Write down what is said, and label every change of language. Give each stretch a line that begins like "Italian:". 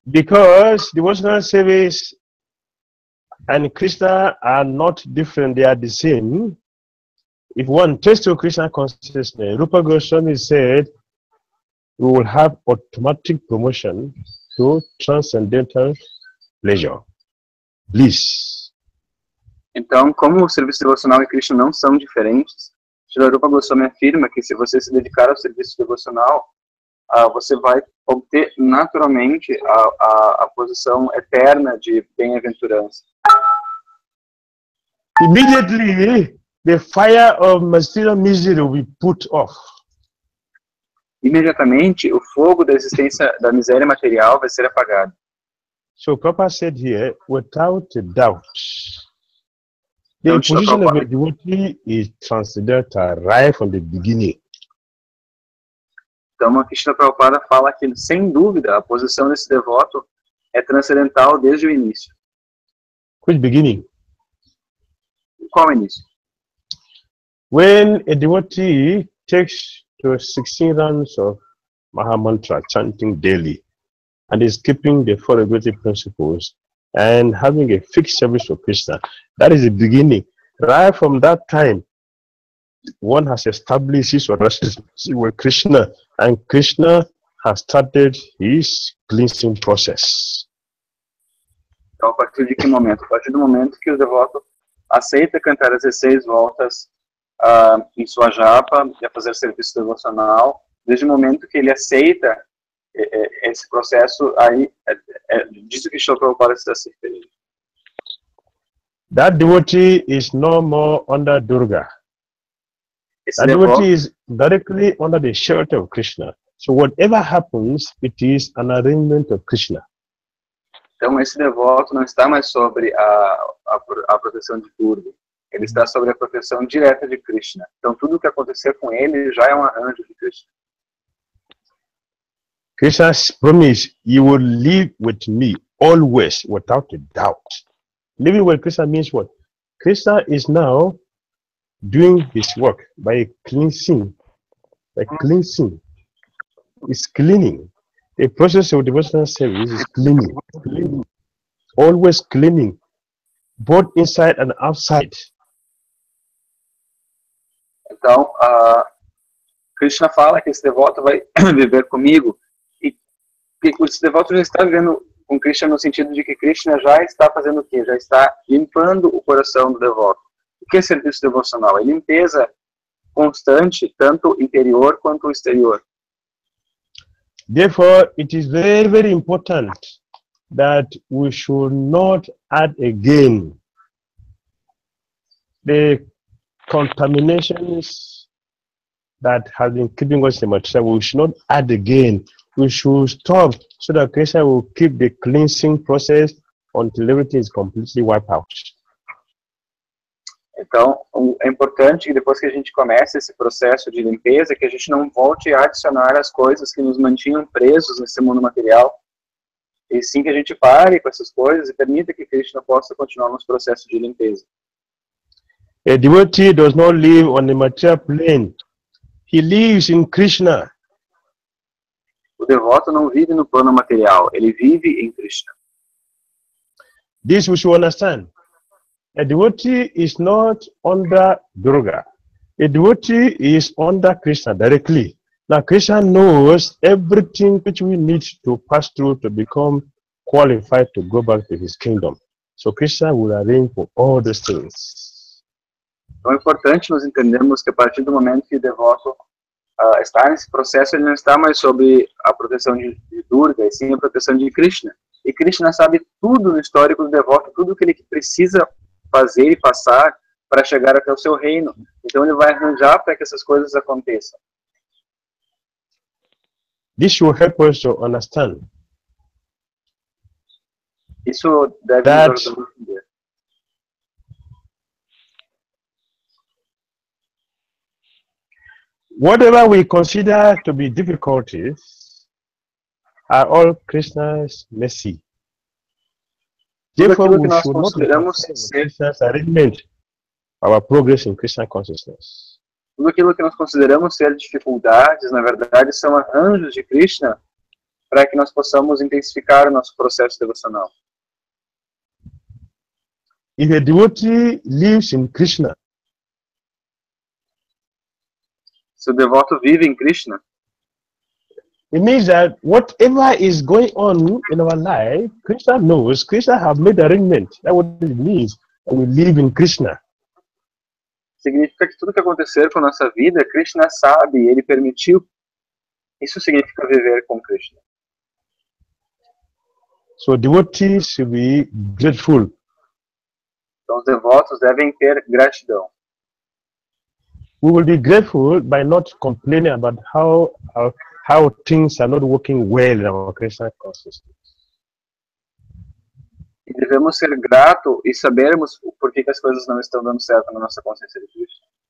English: Because devotional service and Krishna are not different, they are the same. If one takes to Krishna consciousness, Rupa Goswami said, we will have automatic promotion to transcendental pleasure, bliss.
Portuguese: Então, como o serviço devocional e Krishna não são diferentes, Srila Rupa Goswami afirma que se você se dedicar ao serviço devocional, você vai obter naturalmente a posição eterna de bem-aventurança.
English: Immediately, the fire of material misery will be put off.
Portuguese: Imediatamente, o fogo da existência da miséria material vai ser apagado.
English: So Prabhupada said here, without a doubt, the position of a devotee is transcendental right from the beginning.
Portuguese: Então, a Krishna Prabhupada fala que, sem dúvida, a posição desse devoto é transcendental desde o início.
English: Which beginning?
Portuguese: Qual início?
English: When a devotee takes to 16 rounds of Mahamantra, chanting daily, and is keeping the 4 regulative principles, and having a fixed service for Krishna, that is the beginning. Right from that time, one has established his relationship with Krishna, and Krishna has started his cleansing process.
Portuguese: Então, a partir de que momento? A partir do momento que o devoto aceita cantar as 16 voltas em sua japa, e a fazer serviço devocional, desde o momento que ele aceita esse processo, aí disso que Srila Prabhupada está se referindo.
English: That devotee is no more under Durga.
Portuguese: Esse
English: That
Portuguese: devoto,
English: devotee is directly under the shelter of Krishna. So whatever happens, it is an arrangement of Krishna.
Portuguese: então esse devoto não está mais sobre a proteção de Durga. Ele está sobre a proteção direta de Krishna. Então tudo o que acontecer com ele já é um arranjo de Krishna.
English: Krishna's promise, you will live with me always without a doubt. Living with Krishna means what? Krishna is now doing his work by cleansing. It's cleaning. The process of devotional service is cleaning. Always cleaning, both inside and outside.
Portuguese: Então, Krishna fala que esse devoto vai viver comigo, e esse devoto já está vivendo com Krishna no sentido de que Krishna já está fazendo o quê? Já está limpando o coração do devoto. O que é serviço devocional? É limpeza constante, tanto interior quanto exterior.
English: Therefore, it is very, very important that we should not add again the contaminations that have been keeping us in material. We should not add again. We should stop so that Krishna will keep the cleansing process until everything is completely wiped out.
Portuguese: Então, é importante que depois que a gente comece esse processo de limpeza, que a gente não volte a adicionar as coisas que nos mantinham presos nesse mundo material, e sim que a gente pare com essas coisas e permita que Krishna possa continuar nos processos de limpeza.
English: A devotee does not live on the material plane. He lives in Krishna.
Portuguese: O devoto não vive no plano material, ele vive em Krishna.
English: This we should understand. A devotee is not under Durga. A devotee is under Krishna directly. Now Krishna knows everything which we need to pass through to become qualified to go back to his kingdom. So Krishna will arrange for all those things.
Portuguese: Então é importante nós entendermos que a partir do momento que o devoto está nesse processo, ele não está mais sob a proteção de Durga, e sim a proteção de Krishna. E Krishna sabe tudo no histórico do devoto, tudo que ele precisa fazer e passar para chegar até o seu reino. Então ele vai arranjar para que essas coisas aconteçam.
English: This will help us to understand
Portuguese: Isso deve
English: that
Portuguese: nos ajudar a entender.
English: Whatever we consider to be difficulties are all Krishna's mercy. Therefore, we should not Krishna's arrangement, our progress in Krishna consciousness.
Portuguese: Tudo aquilo que nós consideramos ser dificuldades, na verdade, são arranjos de Krishna para que nós possamos intensificar o nosso processo devocional.
English: If a devotee lives in Krishna,
Portuguese: se o devoto vive em Krishna,
English: it means that whatever is going on in our life, Krishna knows. Krishna have made arrangement. That's what it means. And we live in Krishna.
Portuguese: Significa que tudo que acontecer com a nossa vida, Krishna sabe, ele permitiu. Isso significa viver com Krishna.
English: So devotees should be grateful.
Portuguese: Então os devotos devem ter gratidão.
English: We will be grateful by not complaining about how things are not working well in our Krishna consciousness.
Portuguese: E devemos ser gratos e sabermos por que as coisas não estão dando certo na nossa consciência de Krishna.